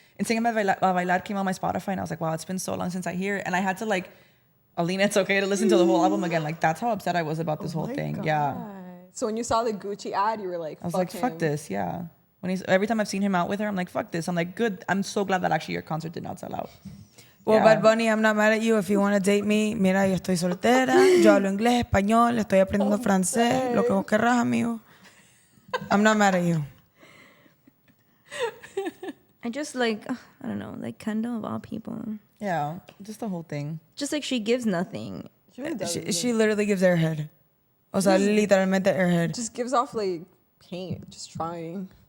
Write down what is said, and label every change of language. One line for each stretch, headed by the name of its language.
English: Enséñame a bailar came on my Spotify and I was like, wow, it's been so long since I hear it. And I had to like, Alina, it's okay to listen to the whole album again. Like that's how upset I was about this whole thing. Yeah. so when you saw the Gucci ad, you were like, I was like, fuck him. this. Yeah. When every time I've seen him out with her, I'm like, fuck this. I'm like, good. I'm so glad that actually your concert did not sell out. Well, Yeah.
Spanish: Bad Bunny,
English: I'm not mad at you. If you want to date me,
Spanish: mira, yo estoy soltera, yo hablo inglés, español, estoy aprendiendo francés, lo que vos querrás, amigo.
English: I'm not mad at you. I just like I don't know, like Kendall of all people. Yeah. Just the whole thing. Just like she gives nothing. She really does. She literally gives airhead.
Spanish: O sea, literalmente airhead.
English: just gives off like paint, just trying.